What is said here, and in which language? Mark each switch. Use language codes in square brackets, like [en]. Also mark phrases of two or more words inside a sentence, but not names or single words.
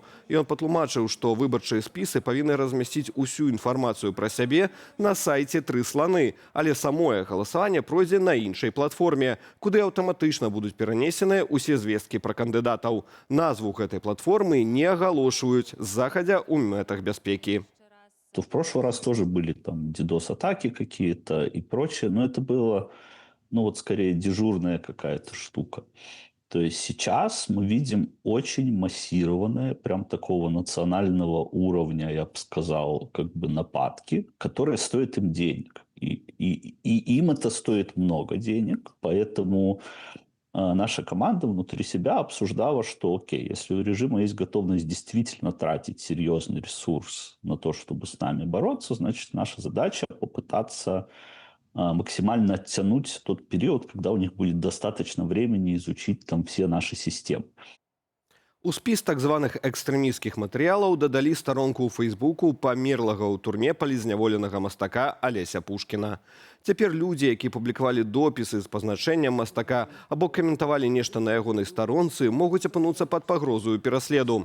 [be] Ён патлумачыў, што выбарчыя спісы павінны размясціць усю інфармацыю пра сябе на сайце «Тры сланы», але самое галасаванне пройдзе на іншай платформе, куды аўтаматычна будуць перанесеныя ўсе звесткі пра кандыдатаў. Назву гэтай платформы не агалошваюць захадзя ў мэтах бяспекі. [ru] То в прошлый раз тоже были там DDoS-атаки какие-то и прочее, но это было, скорее дежурная какая-то штука. То есть сейчас мы видим очень массированное, прям такого национального уровня, я бы сказал, нападки, которые стоят им денег. И им это стоит много денег, поэтому наша команда внутри себя обсуждала, что окей, если у режима есть готовность действительно тратить серьезный ресурс на то, чтобы с нами бороться, значит, наша задача попытаться максимально оттянуть тот период, когда у них будет достаточно времени изучить там все наши системы. [be] У спіс так званых экстрэмісцкіх матэрыялаў дадалі старонку ў Фейсбуку памерлага ў турме палізняволенага мастака Алеся Пушкіна. Цяпер людзі, які публікавалі допісы з пазначэннем мастака або каментавалі нешта на ягонай старонцы, могуць апынуцца пад пагрозаю пераследу.